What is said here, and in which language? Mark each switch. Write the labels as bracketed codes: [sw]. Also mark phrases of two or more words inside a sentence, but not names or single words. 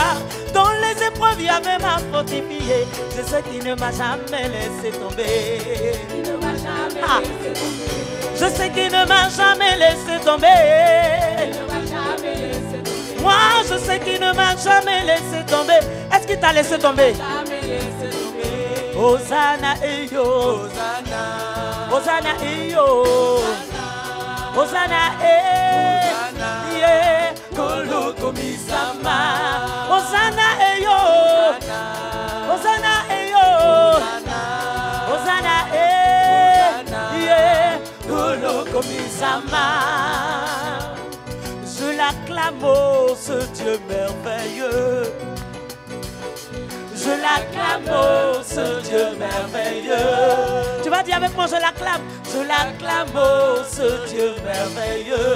[fr] Dans les épreuves, il avait m'a fortifié. Je sais qu'il ne m'a jamais laissé tomber. Il ne m'a jamais laissé tomber. Je sais qu'il ne m'a jamais laissé tomber. Il ne m'a jamais laissé tomber. Moi, je sais qu'il ne m'a jamais laissé tomber. Est-ce qu'il t'a laissé tomber? Jamais laissé tomber. Hosanna, eh yo. Hosanna. Hosanna, eh yo. Hosanna, eh. [ln] Yeah. Koloko Misama. [fr] Hosanna, eh yo. Hosanna, eh yo. Hosanna, eh. Yeah. [ln] Koloko Misama. [fr] Je l'acclame, oh, ce Dieu merveilleux. Je l'acclame, oh, ce Dieu merveilleux. Tu vas dire avec moi, je l'acclame. Je l'acclame, oh, ce Dieu merveilleux.